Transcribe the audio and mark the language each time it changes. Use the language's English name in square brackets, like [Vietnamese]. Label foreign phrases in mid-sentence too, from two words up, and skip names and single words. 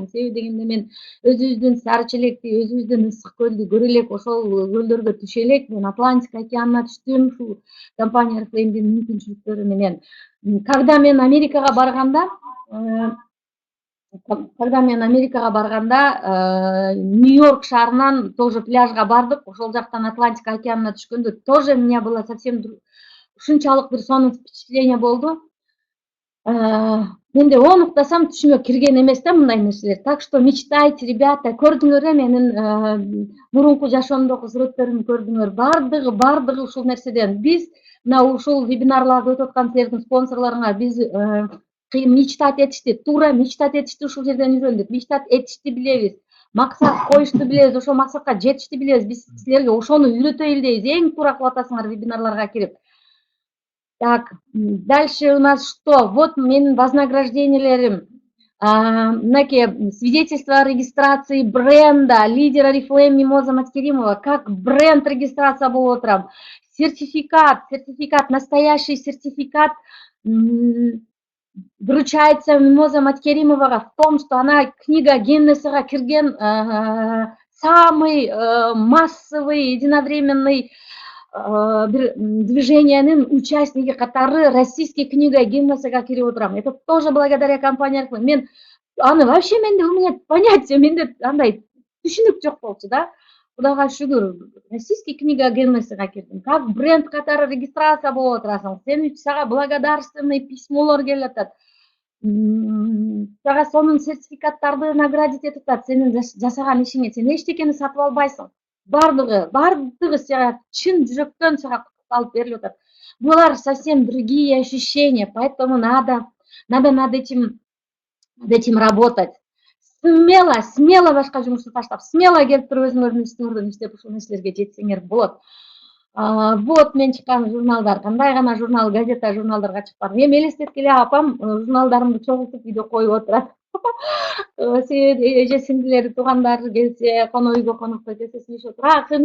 [Kyrgyz] Себеби дегенде мен өзүбүздүн Сары Челекти, өзүбүздүн Ысык көлдү көрө элек, ошол көлдөргө түшө элек, мен Атлантик океанына түштүм ушул компания Oriflame'дин мүмкүнчүлүктөрү менен. Когда мен Америкага барганда, Нью-Йорк шаарынан тоже пляжга бардык. Ошол жактан Атлантик океанына түшкөндө [Russian] тоже у меня было совсем [Kyrgyz] ушунчалык бир сонун впечатление болду. Менде онуктасам түшүмө кирген эмес да мындай нерселер. [Russian] Так что мечтайте, ребята, [Kyrgyz] көрдүңөр менин мурунку жашоомдогу сүрөттөрүмдү көрдүңөр. Бардыгы ушул нерседен. Биз мына ушул вебинарларды өтүп аткан силердин спонсорлоруңар биз мечтать этишти, туура мечтать этишти ушул жерден үйрөндүк. Мечтать этишти билебиз. Максат коюшту билебиз, ошол максатка жетишти билебиз. Биз силерге ошону үйрөтө элдейбиз. Эң туура кылып атасыңар вебинарларга кирип. [Russian] Так, дальше у нас что? [Kyrgyz] Вот менин вознаграждениелерим. Мынакей [Russian] свидетельство о регистрации бренда, [Kyrgyz] лидер Oriflame Мимоза Маткеримова, [Russian] как бренд регистрация [Kyrgyz] болуп отурам. [Russian] Сертификат, настоящий сертификат вручается Мимоза Маткеримовага в том, что она книга [Kyrgyz] Гиннесага кирген [Russian] самый массовый, единовременный движениянын участники катары российский книга [Kyrgyz] Гиннесага кирип отурам. [Russian] Это тоже благодаря компания Oriflame. [Kyrgyz] Мен аны вообще менде [Russian] у меня понятие, [Kyrgyz] менде андай түшүнүк жок болчу да. Кудайга шүгүр, российский книга Гиннесага кирдим. Как бренд катары регистрация болуп отурасың. Сен үчүн сага благодарственный письмолор келип атат. Сага сонун сертификаттарды наградить этип атат сенин жасаган ишиңе. Сен эчтекени сатып албайсың. Бардыгы сага чын жүрөктөн сага алып берилип атат. [Russian] Булар совсем другие ощущения, поэтому надо над этим работать. [Kyrgyz] Смело башка жумушту таштап, смело келип туруп өзүңөрдүн ишиңерден иштеп ушул нерселерге жетсеңер болот. Вот мен чыккан журналдар, кандай гана журнал, газета, журналдарга чыкпадым. Эми элестеткиле апам журналдарымды чогултуп үйдө коюп отурат. Себеби эже-сиңдилери, туугандары келсе, үйгө конокко келсе сүйлөшүп отур.